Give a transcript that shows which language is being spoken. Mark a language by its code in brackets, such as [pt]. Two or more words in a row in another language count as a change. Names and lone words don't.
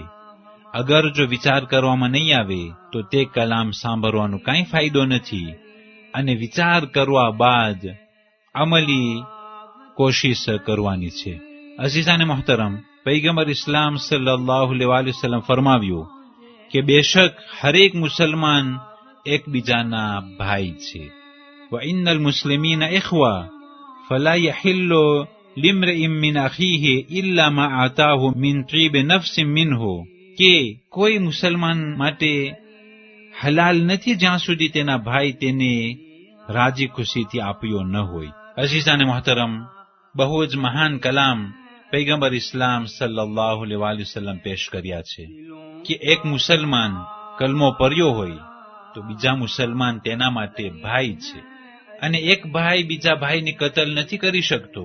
[gu] અગર જો વિચાર કરવામાં નહીં આવે તો તે કલામ સાંભળવાનો કાંઈ ફાયદો નથી અને વિચાર કરવા બાદ અમલી કોશિશ કરવાની છે. અઝીઝાને મોહતરમ, પૈગંબર ઇસ્લામ [ar] صلى الله عليه وسلم [gu] ફરમાવ્યું કે બેશક હરેક મુસલમાન એકબીજાના ભાઈ છે. [ar] وإن المسلمين إخوة فلا يحل لامرئ من أخيه إلا ما آتاه من طيب نفس منه [gu] કે કોઈ મુસલમાન માટે હલાલ નથી જ્યાં સુધી તેના ભાઈ તેને રાજી ખુશીથી આપ્યો ન હોય. અઝીઝાને મોહતરમ, બહુ જ મહાન કલામ પૈગંબર ઇસ્લામ [ar] صلى الله عليه وسلم [gu] પેશ કર્યા છે કે એક મુસલમાન કલમો પર્યો હોય તો બીજા મુસલમાન તેના માટે ભાઈ છે અને એક ભાઈ બીજા ભાઈની કતલ નથી કરી શકતો.